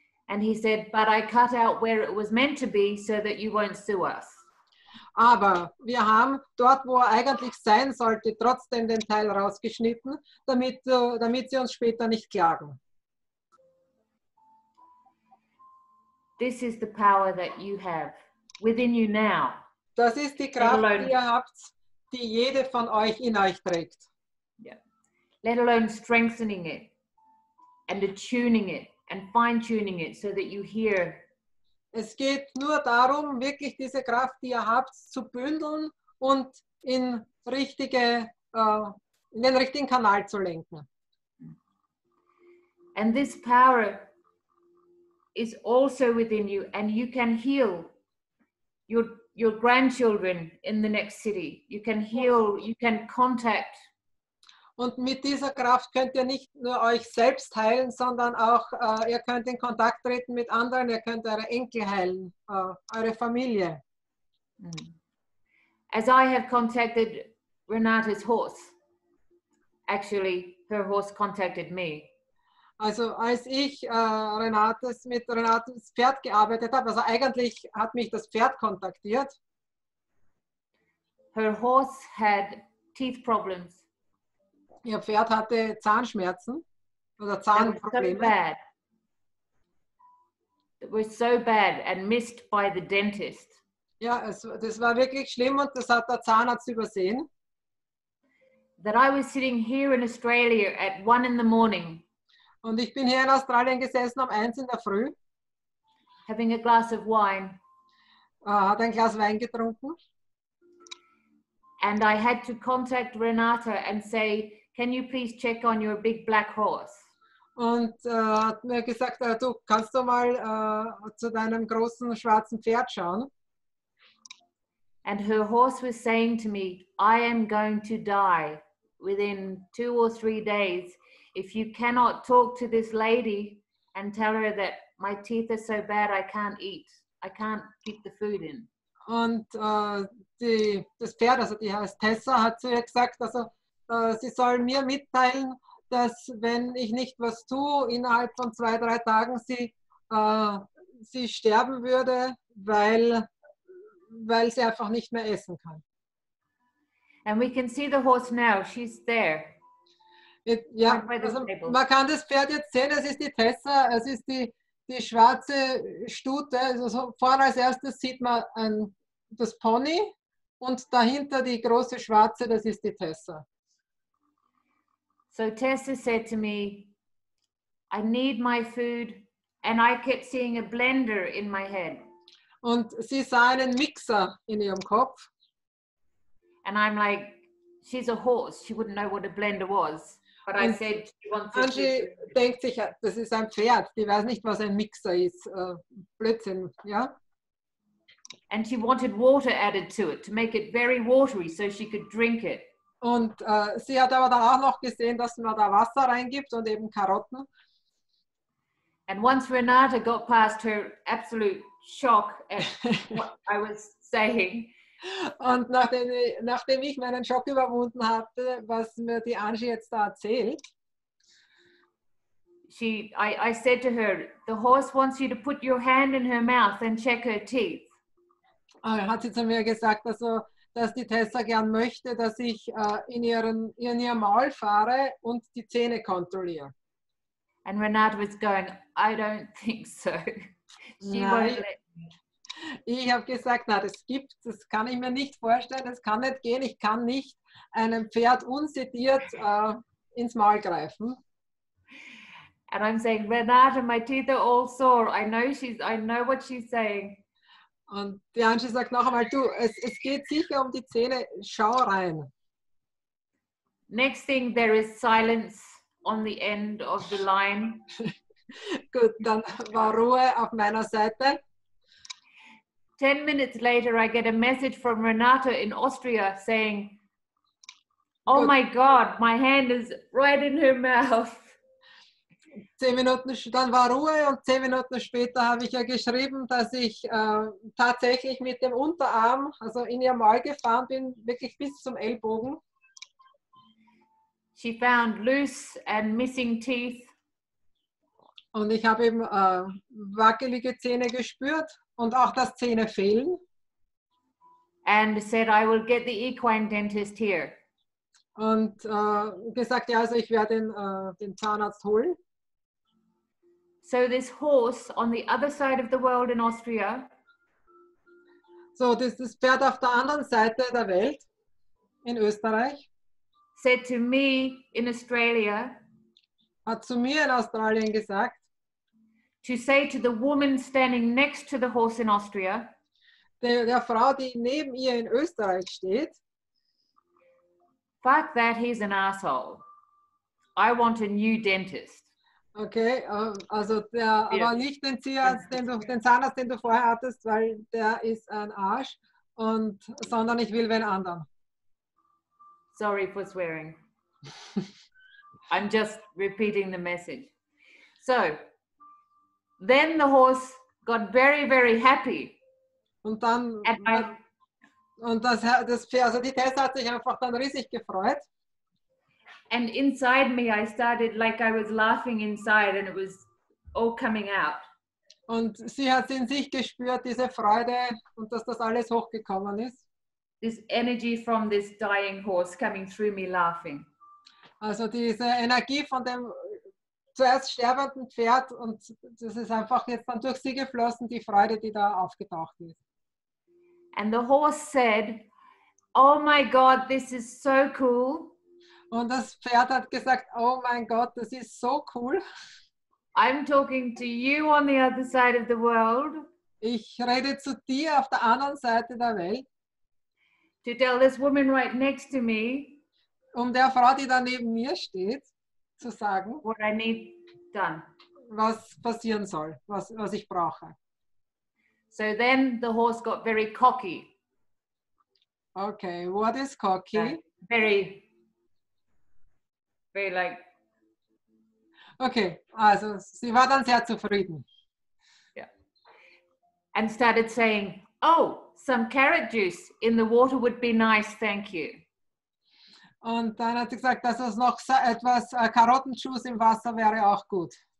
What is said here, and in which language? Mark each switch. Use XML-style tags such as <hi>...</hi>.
<en>And he said, but I cut out where it was meant to be so that you won't sue us.</en> <de>Aber wir haben dort, wo er eigentlich sein sollte, trotzdem den Teil rausgeschnitten, damit sie uns später nicht klagen.</de> <en>this is the power that you have within you now.</en> <de>Das ist die Kraft, die ihr habt, die jede von euch in euch trägt.</de> <en>Yeah. Let alone strengthening it and attuning it and fine-tuning it so that you hear.</en> <de>Es geht nur darum, wirklich diese Kraft, die ihr habt, zu bündeln und in den richtigen Kanal zu lenken.</de> <en>And this power is also within you, and you can heal your grandchildren in the next city. You can heal, you can contact.</en> <de>Und mit dieser Kraft könnt ihr nicht nur euch selbst heilen, sondern auch, ihr könnt in Kontakt treten mit anderen, ihr könnt eure Enkel heilen, eure Familie.</de> <en>As I have contacted Renate's horse, actually her horse contacted me.</en> <de>Also als ich mit Renates Pferd gearbeitet habe, also eigentlich hat mich das Pferd kontaktiert.</de> <en>Her horse had teeth problems.</en> <de>Ihr Pferd hatte Zahnschmerzen oder Zahnprobleme.</de> <en>It was so bad and missed by the dentist.</en> <de>Ja, das war wirklich schlimm und das hat der Zahnarzt übersehen.</de> <en>That I was sitting here in Australia at 1 in the morning.</en> <de>Und ich bin hier in Australien gesessen um 1 in der Früh.</de> <en>Having a glass of wine.</en> <de>Hat ein Glas Wein getrunken.</de> <en>And I had to contact Renate and say, can you please check on your big black horse?</en> <de>Und hat mir gesagt, du kannst doch mal zu deinem großen schwarzen Pferd schauen.</de> <en>And her horse was saying to me, I am going to die within 2 or 3 days if you cannot talk to this lady and tell her that my teeth are so bad I can't eat. I can't keep the food in.</en> <de>Und das Pferd, also die heißt Tessa, hat zu ihr gesagt, also sie soll mir mitteilen, dass wenn ich nicht was tue, innerhalb von 2, 3 Tagen sie sterben würde, weil sie einfach nicht mehr essen kann.</de> <en>And we can see the horse now. She's there.</en> <de>Ja, also man kann das Pferd jetzt sehen, es ist die Tessa, es ist die schwarze Stute. Also vorne als erstes sieht man das Pony und dahinter die große schwarze, das ist die Tessa.</de> <en>So Tessa said to me, I need my food, and I kept seeing a blender in my head.</en> <de>Und sie sah einen Mixer in ihrem Kopf.</de> <en>And I'm like, she's a horse. She wouldn't know what a blender was. But I said she wants a</en> <de>Anjii denkt sich, das ist ein Pferd. Die weiß nicht, was ein Mixer ist. Blödsinn, ja?</de> <en>And she wanted water added to it to make it very watery so she could drink it.</en> <de>Und sie hat aber dann auch noch gesehen, dass man da Wasser reingibt und eben Karotten.</de> <en>And once Renate got past her absolute shock at what I was saying,</en> <de>und nachdem ich meinen Schock überwunden hatte, was mir die Anjii jetzt da erzählt,</de> <en>I said to her, the horse wants you to put your hand in her mouth and check her teeth.</en> <de>Hat sie zu mir gesagt, also, dass die Tessa gern möchte, dass ich in ihr Maul fahre und die Zähne kontrolliere.</de> <en>And Renate was going, I don't think so. She won't let me.</en> <de>Ich habe gesagt, na, das kann ich mir nicht vorstellen, das kann nicht gehen, ich kann nicht einem Pferd unsediert ins Maul greifen.</de> <en>And I'm saying, Renate, my teeth are all sore. I know what she's saying.</en> <de>Und die Anjii sagt noch einmal, du, es geht sicher um die Zähne, schau rein.</de> <en>Next thing, there is silence on the end of the line.</en> <de>Gut, dann war Ruhe auf meiner Seite.</de> <en>10 minutes later, I get a message from Renate in Austria saying, oh my God, my hand is right in her mouth.</en> <de>10 Minuten, dann war Ruhe und 10 Minuten später habe ich ja geschrieben, dass ich tatsächlich mit dem Unterarm, also in ihr Maul gefahren bin, wirklich bis zum Ellbogen.</de> <en>She found loose and missing teeth.</en> <de>Und ich habe eben wackelige Zähne gespürt und auch, dass Zähne fehlen.</de> <en>And said, I will get the equine dentist here.</en> <de>Und gesagt, ja, also ich werde den Zahnarzt holen.</de> <en>So this horse on the other side of the world in Austria</en> <de>So, das Pferd auf der anderen Seite der Welt, in Österreich,</de> <en>said to me in Australia</en> <de>hat zu mir in Australien gesagt,</de> <en>to say to the woman standing next to the horse in Austria,</en> <de>der Frau, die neben ihr in Österreich steht,</de> <en>fuck that, he's an asshole. I want a new dentist.</en> <de>okay, also aber nicht den Zahnarzt, den du vorher hattest, weil der ist ein Arsch, sondern ich will wen anderen.</de> <en>Sorry for swearing. I'm just repeating the message. So, then the horse got very, very happy.</en> <de>Und dann, das Pferd, also die Tessa hat sich einfach dann riesig gefreut.</de> <en>And inside me, I started like I was laughing inside and it was all coming out.</en> <de>Und sie hat in sich gespürt, diese Freude und dass das alles hochgekommen ist.</de> <en>This energy from this dying horse coming through me laughing.</en> <de>Also diese Energie von dem zuerst sterbenden Pferd und das ist einfach jetzt dann durch sie geflossen, die Freude, die da aufgetaucht ist.</de> <en>And the horse said, oh my God, this is so cool.</en> <de>Und das Pferd hat gesagt, oh mein Gott, das ist so cool.</de> <en>I'm talking to you on the other side of the world.</en> <de>Ich rede zu dir auf der anderen Seite der Welt.</de> <en>To tell this woman right next to me,</en> <de>um der Frau, die da neben mir steht, zu sagen,</de> <en>what I need done.</en> <de>Was passieren soll, was ich brauche.</de> <en>So then the horse got very cocky. Okay, what is cocky? Very like.</en> <de>Okay, also sie war dann sehr zufrieden.</de> <en>Yeah. And started saying, oh, some carrot juice in the water would be nice, thank you.</en> <de>Und dann hat sie gesagt, dass es noch etwas Karottenjuice im Wasser wäre auch gut.</de>